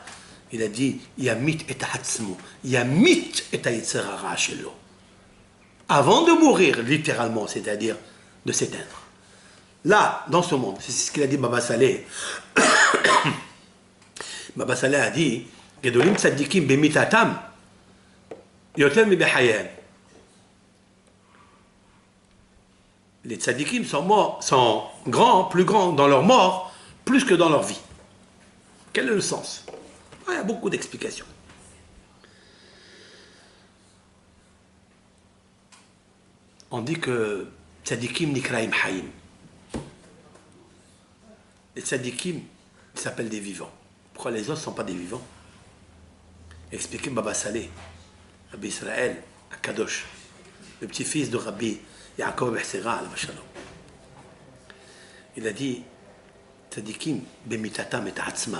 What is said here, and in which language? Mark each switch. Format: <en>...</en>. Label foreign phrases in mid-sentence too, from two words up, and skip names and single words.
<fr>Il a dit</fr> <he>ימית את עצמו, ימית את יצרו שלו.</he> <fr>Avant de mourir, littéralement, c'est-à-dire de s'éteindre. Là, dans ce monde, c'est ce qu'il a dit Baba Saleh. Baba Saleh a dit</fr> <he>גדולים צדיקים במיתתם יותר מבחייהם.</he> <fr>Les tzadikim sont grands, plus grands dans leur mort, plus que dans leur vie. Quel est le sens? Il y a beaucoup d'explications. On dit que</fr> <he>צדיקים נקראים חיים.</he> <fr>Les tzadikim s'appellent des vivants. Pourquoi les autres ne sont pas des vivants? Expliquez Baba Saleh, Rabbi Israël, à Kadosh, le petit-fils de Rabbi Yaakov Behsera, il a dit</fr> <he>צדיקים במיתתם את עצמם.</he>